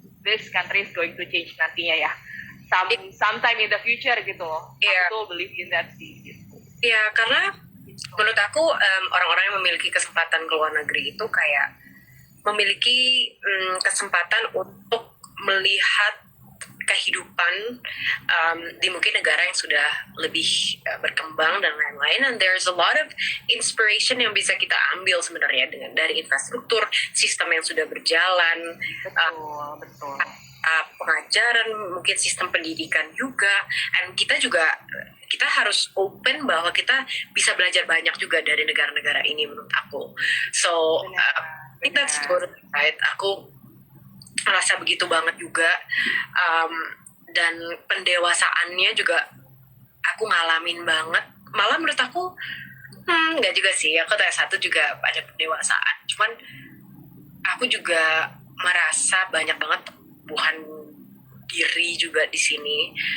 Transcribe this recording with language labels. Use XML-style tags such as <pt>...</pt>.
<en>this country is going to change</en> <id>nantinya ya.</id> <en>Sometime in the future</en> <id>gitu.</id> <en>Yeah.</en> <id>Aku</id> <en>believe in that</en> <id>sih. Gitu. Ya, karena menurut aku orang-orang yang memiliki kesempatan ke luar negeri itu kayak memiliki kesempatan untuk melihat kehidupan di mungkin negara yang sudah lebih berkembang dan lain-lain,</id> <en>and there's a lot of inspiration</en> <id>yang bisa kita ambil sebenarnya dari infrastruktur sistem yang sudah berjalan, Betul. pengajaran, mungkin sistem pendidikan juga, and kita harus open bahwa kita bisa belajar banyak juga dari negara-negara ini menurut aku.</id> <en>So I think that's good, right?</en> <id>Aku merasa begitu banget juga, dan pendewasaannya juga aku ngalamin banget. Malah menurut aku nggak juga sih, aku tes 1 juga ada pendewasaan, cuman aku juga merasa banyak banget tumbuhan diri juga di sini.</id>